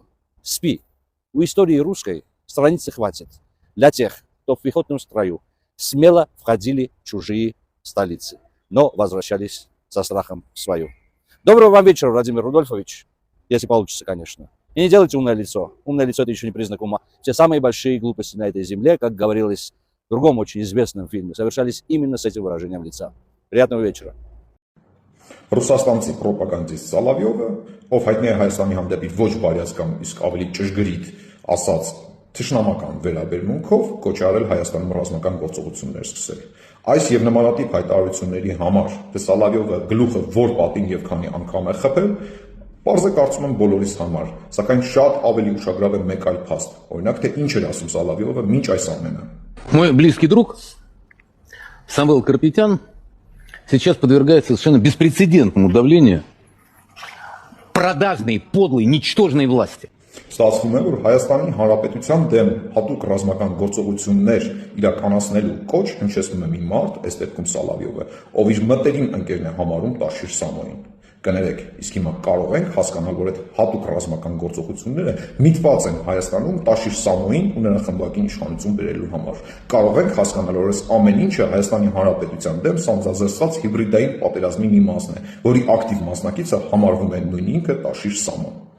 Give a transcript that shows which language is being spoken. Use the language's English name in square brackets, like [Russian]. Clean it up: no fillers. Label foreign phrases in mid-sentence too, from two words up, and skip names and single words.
[Russian] «Спи, у истории русской страницы хватит для тех, кто в пехотном строю смело входили в чужие столицы, но возвращались со страхом в свою». Доброго вам вечера, Владимир Рудольфович, если получится, конечно. И не делайте умное лицо. Умное лицо – это еще не признак ума. Все самые большие глупости на этой земле, как говорилось в другом очень известном фильме, совершались именно с этим выражением лица. Приятного вечера. [Armenian] Ռուսաստանցի պրոպագանդիստ Սալավյովը, ով հայտնի է Հայաստանի հանդեպ իր ոչ բարյացակամ, իսկ ավելի ճշգրիտ ասած թշնամական վերաբերմունքով, կոչ արել Հայաստանում ռազմական գործողություններ սկսել։ Այս եւ նմանատիպ հայտարարությունների համար, թե Սալավյովը գլուխը որ պատին եւ քանի անգամ է խփել, պարզ է կարծում եմ բոլորիս համար, սակայն շատ ավելի ուշագրավ է մեկ այլ փաստ, օրինակ թե ինչ էր ասում Սալավյովը մինչ այս ամենը։ [Russian] Мой близкий друг Самвел Карапетян сейчас подвергается совершенно беспрецедентному давлению продажной, подлой, ничтожной власти. [Armenian] Ստացվում է, որ Հայաստանի Հանրապետության դեմ հատուկ ռազմական գործողություններ իրականացնելու կոչ հնչեցնում է մի մարդ, այս դեպքում Սալավյովը, ով իր մտերիմ ընկերն է համարում Տաշիր Սամոյին։ Կներեք, իսկ հիմա կարող ենք հասկանալ, որ այդ հատուկ ռազմական գործողությունները միտված են Հայաստանում Տաշիր Սամոյին ու նրա խմբակին իշխանություն բերելու համար։ Կարող ենք հասկանալ, որ այս ամեն ինչը Հայաստանի Հանրապետության դեմ սանձազերծված հիբրիդային պատերազմի մի մասն է, որի ակտիվ մասնակիցը համարվում է նույն ինքը Տաշիր Սամոն։